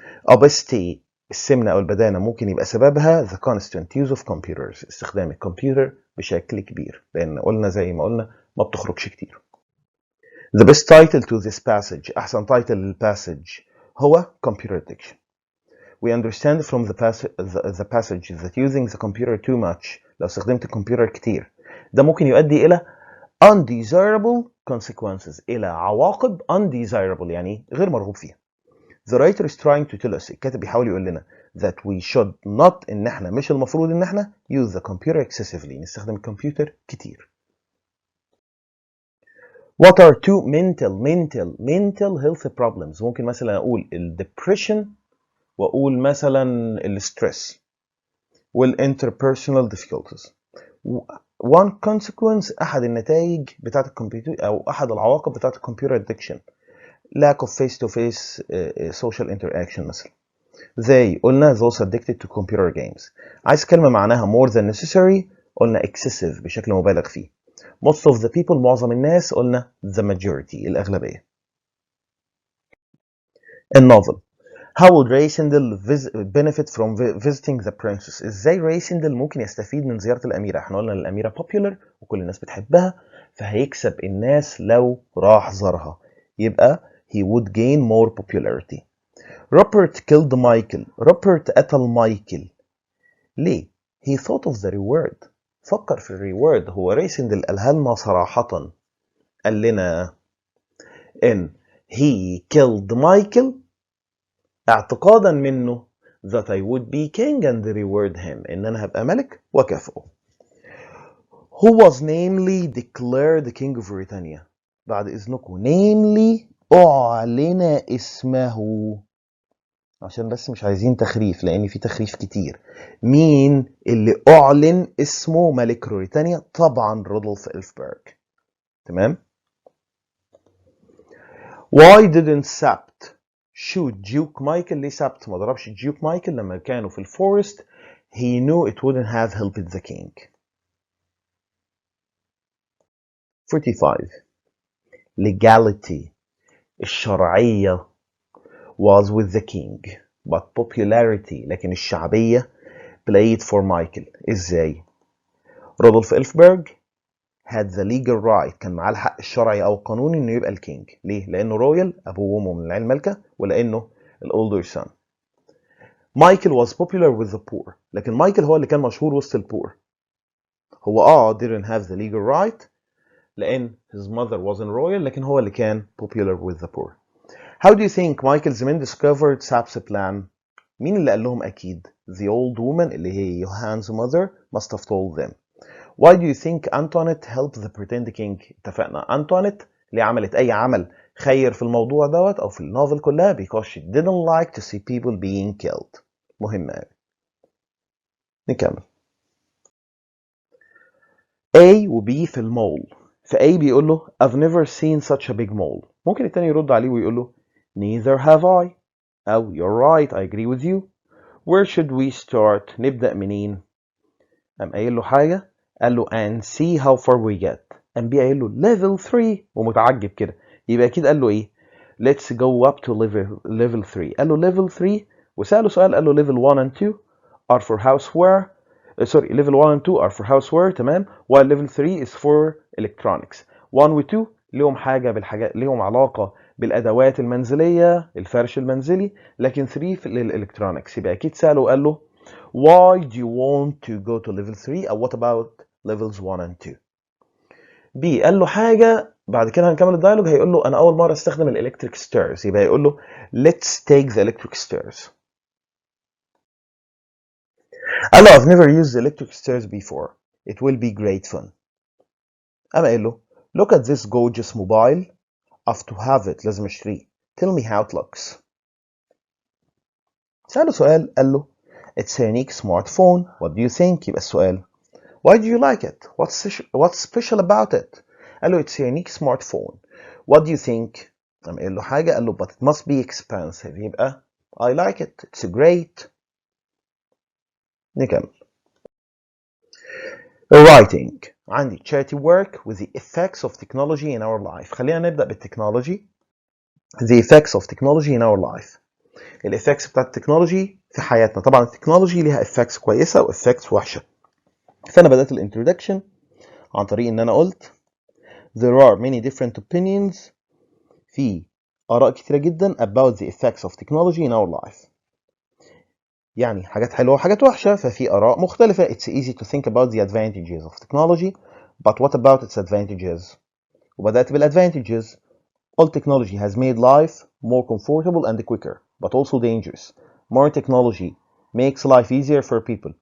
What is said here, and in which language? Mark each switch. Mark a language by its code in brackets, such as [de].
[ar] Obesity السمنة أو البدانة ممكن يبقى سببها [en] the constant use of computers [ar] استخدام الكمبيوتر بشكل كبير لأن قلنا زي ما قلنا ما بتخرجش كتير. [en] The best title to this passage [ar] أحسن title للpassage هو [en] computer addiction. We understand from the passage that using the computer too much [ar] لو استخدمت الكمبيوتر كتير ده ممكن يؤدي إلى [en] undesirable consequences [ar] إلى عواقب [en] undesirable [ar] يعني غير مرغوب فيها. [en] The writer is trying to tell us [ar] الكاتب بيحاول يقول لنا [en] that we should not [ar] إن احنا مش المفروض إن احنا [en] use the computer excessively [ar] نستخدم الكمبيوتر كتير. [en] What are two mental health problems [ar] ممكن مثلا أقول [en] depression [ar] وأقول مثلا الستريس [en] والinterpersonal difficulties. One consequence [ar] أحد النتائج بتاعت الكمبيوتر أو أحد العواقب بتاعت الكمبيوتر [en] addiction lack of face-to-face social interaction [ar] مثلا. [en] They [ar] قلنا [en] those addicted to computer games. [ar] عايز كلمة معناها [en] more than necessary [ar] قلنا excessive بشكل مبالغ فيه. [en] Most of the people [ar] معظم الناس قلنا [en] the majority [ar] الأغلبية. النوفل [en] How would Raisindel benefit from visiting the princess؟ [ar] ازاي ريسندل ممكن يستفيد من زيارة الأميرة؟ احنا قلنا الأميرة popular وكل الناس بتحبها فهيكسب الناس لو راح زارها يبقى [en] he would gain more popularity. Robert killed Michael. Robert [ar] قتل مايكل ليه؟ [en] he thought of the reward [ar] فكر في الريورد. هو ريسندل قالها لنا صراحة قال لنا ان [en] he killed Michael [ar] اعتقادا منه [en] that I would be king and reward him [ar] ان انا هبقى ملك وكافئه. [en] Who was namely declared king of Britannia؟ [ar] بعد اذنكم namely اعلن اسمه عشان بس مش عايزين تخريف لان في تخريف كتير. مين اللي اعلن اسمه ملك بريطانيا؟ طبعا رودولف إلفبرغ. تمام. [en] Why didn't Sapt shoot Duke Michael؟ [ar] ليه سابت ما ضربش ديوك مايكل لما كانوا في الفورست؟ [en] he knew it wouldn't have helped the king. 45 legality [ar] الشرعية [en] was with the king but popularity [ar] لكن الشعبية [en] played for Michael. [ar] ازاي؟ رودولف إلفبرغ [en] had the legal right [ar] كان معاه الحق الشرعي أو القانوني إنه يبقى الكينج. ليه؟ لأنه رويال أبوه وأمه من العيلة المالكة، ولأنه الأولدر son. [en] Michael was popular with the poor. [ar] لكن مايكل هو اللي كان مشهور وسط البور. [en] هو didn't have the legal right لأن his mother wasn't royal، [ar] لكن هو اللي كان [en] popular with the poor. How do you think Michael's men discovered SAP's plan? [ar] مين اللي قال لهم أكيد؟ [en] The old woman [ar] اللي هي [en] Johan's mother must have told them. Why do you think Antoinette helped the pretend king? [ar] اتفقنا Antoinette اللي عملت أي عمل خير في الموضوع دوت أو في النوفل كلها [en] because she didn't like to see people being killed. [ar] مهمة أوي. نكمل. A و B في المول. فA بيقول له [en] I've never seen such a big mole. [ar] ممكن التاني يرد عليه ويقول له [en] Neither have I. أو You're right, I agree with you. Where should we start? [ar] نبدأ منين؟ قام قايل له حاجة، قال له [en] and see how far we get. [ar] قام بيه قايل له level 3 ومتعجب كده، يبقى أكيد قال له إيه؟ [en] Let's go up to level 3. قال له level 3 [ar] وسأله سؤال، قال له [en] level 1 and 2 are for houseware. sorry level 1 and 2 are for houseware تمام، while level 3 is for electronics. [ar] 1 و 2 ليهم حاجة بالحاجات، ليهم علاقة بالأدوات المنزلية، الفرش المنزلي، لكن 3 في الإلكترونيكس. يبقى أكيد سأله وقال له [en] why do you want to go to level 3 أو what about levels 1 and 2. [ar] B قال له حاجة، بعد كده هنكمل الدايلوج، هيقول له أنا أول مرة استخدم الإلكتريك ستيرز، يبقى يقول له [en] let's take the electric stairs. [ar] قال له [en] I've never used the electric stairs before. It will be great fun. [ar] قام قايل له [en] look at this gorgeous mobile. I've to have it. [ar] لازم اشتريه. [en] Tell me how it looks. [ar] سأله سؤال، قال له [en] it's a unique smartphone. What do you think؟ [ar] يبقى السؤال [en] why do you like it? What's special about it? قال له it's a unique smartphone. What do you think؟ [ar] قام قايل له حاجة، قال له [en] but it must be expensive. يبقى I like it. It's great. [ar] نكمل. [en] Writing. عندي charity work with the effects of technology in our life. [ar] خلينا نبدأ بالتكنولوجي. [en] The effects of technology in our life. [ar] الإفكتس بتاعت التكنولوجي في حياتنا. طبعا التكنولوجي ليها effects كويسة و effects وحشة. فأنا بدأت الانترودكشن عن طريق إن أنا قلت [en] there are many different opinions، [ar] في آراء كتيرة جدا [en] about the effects of technology in our life. [ar] يعني حاجات حلوة وحاجات وحشة، ففي آراء مختلفة. [en] It's easy to think about the advantages of technology, but what about its advantages؟ [ar] وبدأت بالadvantages. [en] All technology has made life more comfortable and quicker, but also dangerous. More technology makes life easier for people.